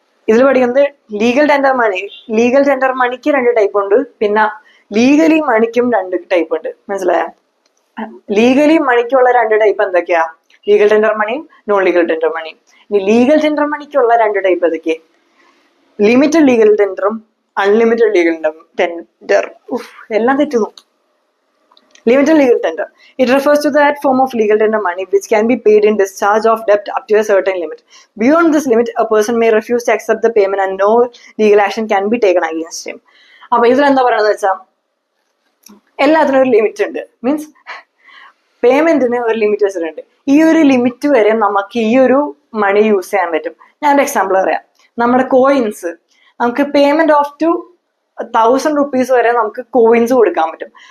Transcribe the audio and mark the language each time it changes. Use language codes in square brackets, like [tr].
[ml] ഇതിൽ പഠിക്കുന്നത് legal tender മണി. Legal tender മണിക്ക് 2 ടൈപ്പ് ഉണ്ട്, പിന്നെ ലീഗലി മണിക്കും 2 ടൈപ്പ് ഉണ്ട്. മനസ്സിലായ? ലീഗലി മണിക്കുള്ള 2 ടൈപ്പ് എന്തൊക്കെയാ? ലീഗൽ ടെൻഡർ മണിയും നോൺ ലീഗൽ ടെൻഡർ മണിയും. ഇനി ലീഗൽ ടെൻഡർ മണിക്കുള്ള 2 ടൈപ്പ് ഏതൊക്കെ? Limited legal ടെൻഡറും unlimited legal tender. എല്ലാം തെറ്റുന്നു. [en] Limited legal tender. It refers to that form of legal tender money which can be paid in discharge of debt up to a certain limit. Beyond this limit, a person may refuse to accept the payment and no legal action can be taken against him. [ml] അപ്പൊ ഇതിൽ എന്താ പറയുന്നത് വെച്ചാൽ എല്ലാത്തിനും ഒരു limit ഉണ്ട്. Means പേയ്മെന്റിന് ഒരു limit വെച്ചിട്ടുണ്ട്. ഈ ഒരു ലിമിറ്റ് വരെ നമുക്ക് ഈ ഒരു മണി യൂസ് ചെയ്യാൻ പറ്റും. ഞാനൊരു എക്സാമ്പിൾ പറയാം. നമ്മുടെ കോയിൻസ് നമുക്ക് പേയ്മെന്റ് ഓഫ് ടു 1000 rupees വരെ നമുക്ക് കോയിൻസ് കൊടുക്കാൻ പറ്റും.